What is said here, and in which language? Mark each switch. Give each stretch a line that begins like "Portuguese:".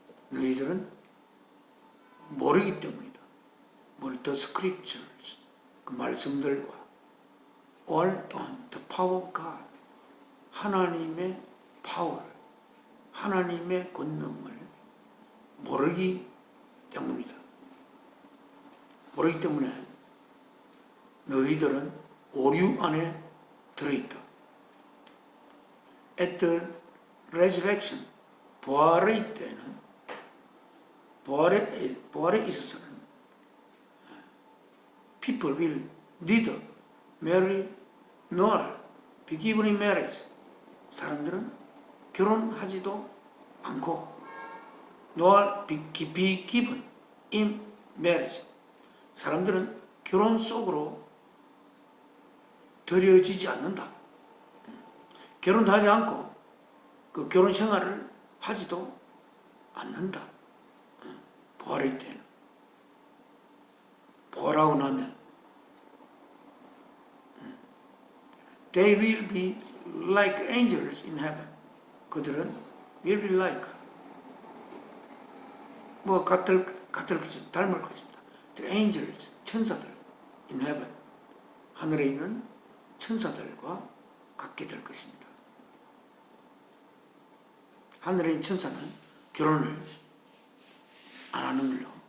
Korean: 너희들은 모르기 때문이다.
English: the scriptures,
Korean: 그 말씀들과
English: or on the power of God,
Korean: 하나님의 파워를, 하나님의 권능을 모르기 때문이다. 모르기 때문에 너희들은 오류 안에 들어있다.
English: At the resurrection,
Korean: 부활의 때는, 부활에 있어서는
English: people will neither marry nor be given in marriage.
Korean: 사람들은 결혼하지도 않고
English: nor be given in marriage.
Korean: 사람들은 결혼 속으로 들여지지 않는다. 결혼도 하지 않고 그 결혼 생활을 하지도 않는다. 부활의 때는. 부활하고 나면
English: They will be like angels in heaven.
Korean: 그들은
English: will be like
Korean: 같을 것입니다. 닮을 것입니다.
English: The angels,
Korean: 천사들
English: in heaven.
Korean: 하늘에 있는 천사들과 같게 될 것입니다. 하늘에 있는 천사는 결혼을 안 하는 걸로.